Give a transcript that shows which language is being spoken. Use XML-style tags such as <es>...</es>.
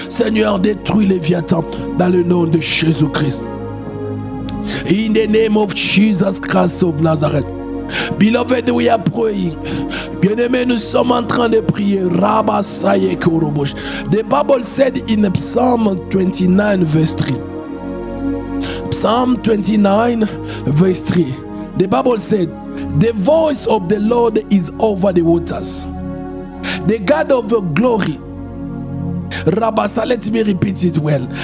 <fr>Seigneur, détruis les Léviathan dans le nom de Jésus-Christ.</fr> <en>In the name of Jesus Christ of Nazareth. Beloved, we are praying.</en> <fr>Bien-aimés, nous sommes en train de prier. Rabasaye Korobosh.</fr> <en>The Bible said in Psalm 29 verse 3. Psalm 29 verse 3. The Bible said, the voice of the Lord is over the waters. The God of the glory. Rabasa, let me repeat it well.</en>